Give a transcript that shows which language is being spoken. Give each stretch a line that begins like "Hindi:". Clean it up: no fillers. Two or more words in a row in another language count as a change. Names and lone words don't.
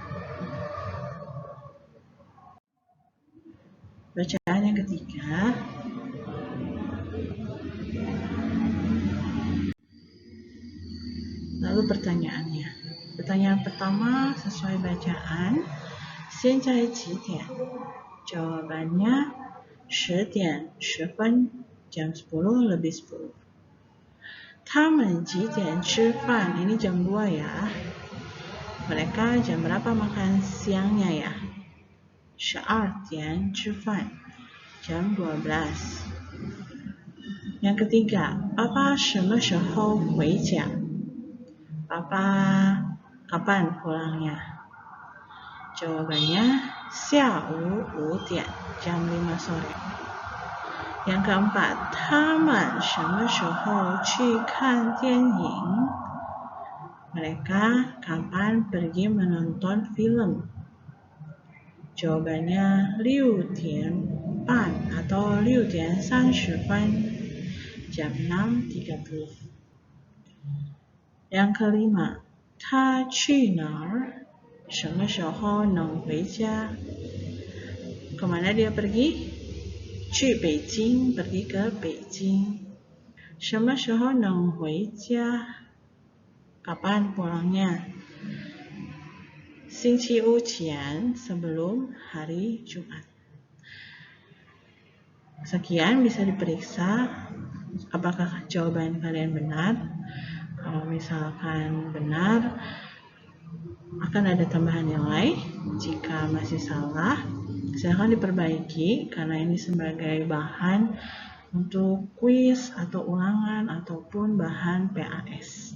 Indonesian: Bacaan yang ketiga. Lalu pertanyaannya. Pertanyaan pertama sesuai bacaan.
Chinese: 现在几点? Jawabannya 10点10分,
Indonesian: jam 10 lebih 10.
Chinese: 他们几点吃饭?
Indonesian: Ini jam 2 ya. Mereka jam berapa makan siangnya ya?
Chinese: 12 点吃饭,
Indonesian: jam 12. Yang ketiga, Papa
Chinese: 什么时候回家?
Indonesian: Papa kapan pulangnya? Jawabannya
Chinese: 下午5点,
Indonesian: jam 5 sore. Yang keempat,
Chinese: 他们什么时候去看电影?
Indonesian: Mereka kapan pergi menonton film? Jawabannya
Chinese: 6 点半
Indonesian: atau
Chinese: 6点30分,
Indonesian: jam 6.30. Yang kelima,
Chinese: 他去哪儿? 什么时候能回家?
Indonesian: Kemana dia pergi?
Chinese: 去北京,
Indonesian: pergi ke Beijing.
Chinese: 什么时候能回家?
Indonesian: Kapan pulangnya?
Chinese: 星期五前,
Indonesian: sebelum hari Jumat. Sekian, bisa diperiksa apakah jawaban kalian benar. Kalau misalkan benar, akan ada tambahan nilai. Jika masih salah, silakan diperbaiki karena ini sebagai bahan untuk kuis atau ulangan ataupun bahan PAS.